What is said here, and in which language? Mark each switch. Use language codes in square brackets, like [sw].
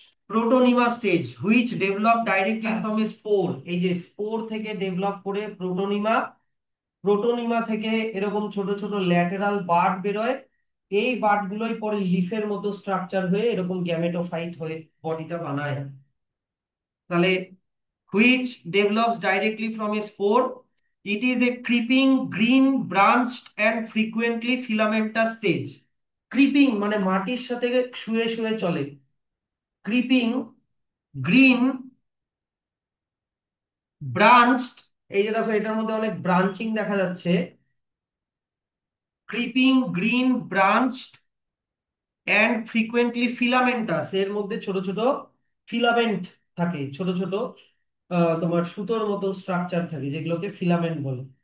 [en] protonema stage which develop directly from a spore, [bn] এই যে spore থেকে ডেভেলপ করে প্রোটোনিমা, প্রোটোনিমা থেকে এরকম ছোট ছোট ল্যাটেরাল বার্ড বেরোয়। এই বার্ড গুলোই পরে লিফের মতো স্ট্রাকচার হয়ে এরকম গ্যামেটোফাইট হয়ে বডিটা বানায়। [en] তাহলে which develops directly from a spore. It is a creeping, green, branched and frequently filamentous stage. [bn] Creeping মানে মাটির সাথে শুয়ে শুয়ে চলে। [en] creeping, green, branched, [bn] এই যে দেখো এটার মধ্যে অনেক ব্রাঞ্চিং দেখা যাচ্ছে। [en] creeping, green, branched and frequently filamentous, [bn] এর মধ্যে ছোট ছোট ফিলামেন্ট থাকে, ছোট ছোট তোমার সুতোর মতো স্ট্রাকচার থাকে যেগুলোকে ফিলামেন্ট বলে।